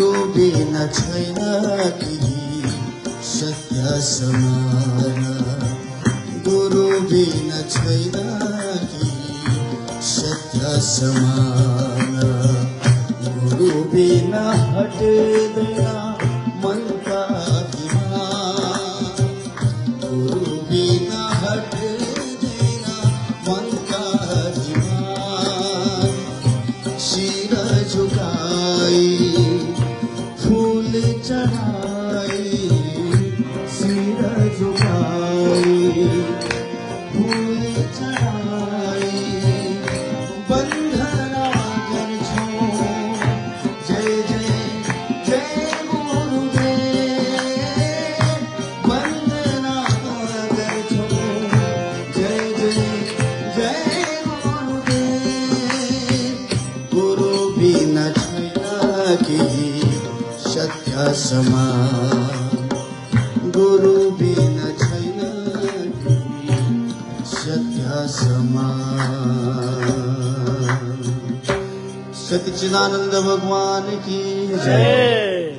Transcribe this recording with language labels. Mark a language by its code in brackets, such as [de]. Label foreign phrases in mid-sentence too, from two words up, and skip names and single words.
[ne] बिन छैन केही सत्य समान गुरु बिन छैन केही सत्य समान गुरु बिन हट्दैन मनका अभिमान गुरु बिन हट्दैन मनका अभिमान शिर झुकाई फूल चढ़ाई सिर झुकाई फूल चढ़ाई बंधना गर्छौ जय जय जय गुरुदेव बंधना गर्छौ जय जय जय गुरुदेव गुरु बिन छैन केही सत्य समान गुरु बिन छैन केही सत्य समान सच्चिदानंद [hi] भगवान की जय।